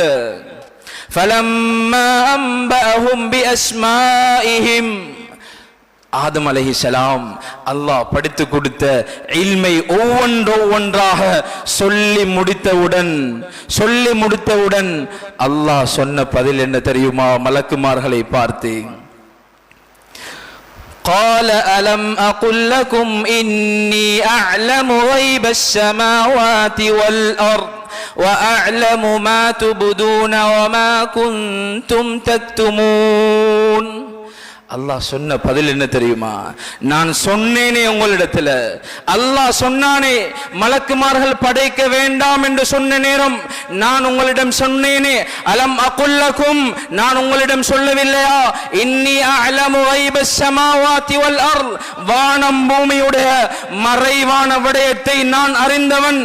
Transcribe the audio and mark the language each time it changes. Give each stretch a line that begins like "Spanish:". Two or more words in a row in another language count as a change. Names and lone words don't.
Arabic: فلما أنبأهم بأسمائهم,
Tamil: ஆதம் அலைஹிஸ்ஸலாம் அல்லாஹ் படித்து கொடுத்த இல்மை ஒவ்வொன்றாக சொல்லி முடித்தவுடன் அல்லாஹ் சொன்ன பதில் என்ன தெரியுமா? மலக்குமார்களை பார்த்து
Arabic: قال ألم أقل لكم إني أعلم غيب السماوات والأرض وأعلم ما تبدون وما كنتم تكتمون.
Tamil: அல்லாஹ் சொன்ன பதில் என்ன தெரியுமா? நான் சொன்னேனே உங்களிடத்துல, அல்லாஹ் சொன்னானே மலக்குமார்கள் படைக்க வேண்டாம் என்று சொன்ன நேரம் நான் உங்களிடம் சொன்னேனே,
Arabic: ألم أقل لكم,
Tamil: நான் உங்களிடம் சொல்லவில்லையா?
Arabic: إني أعلم غيب السماوات والأرض,
Tamil: வானம் பூமியுடைய மறைவான விடயத்தை நான் அறிந்தவன்.